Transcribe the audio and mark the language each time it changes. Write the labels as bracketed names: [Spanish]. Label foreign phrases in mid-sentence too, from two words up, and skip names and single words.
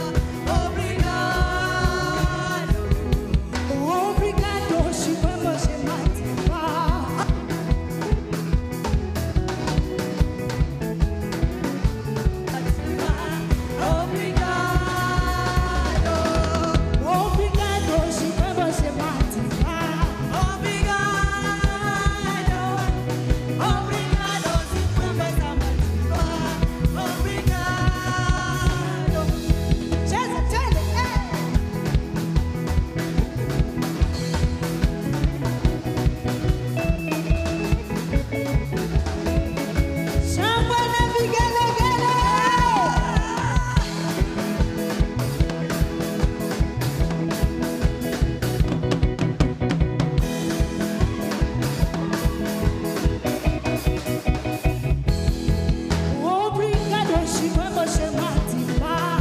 [Portuguese] Obrigado, Obrigado, Supremo Matima. Obrigado, Supremo Matima. [English] Jesus, tell it, [Swahili] shangwe na vigelegele. [Portuguese] Obrigado, Supremo Matima.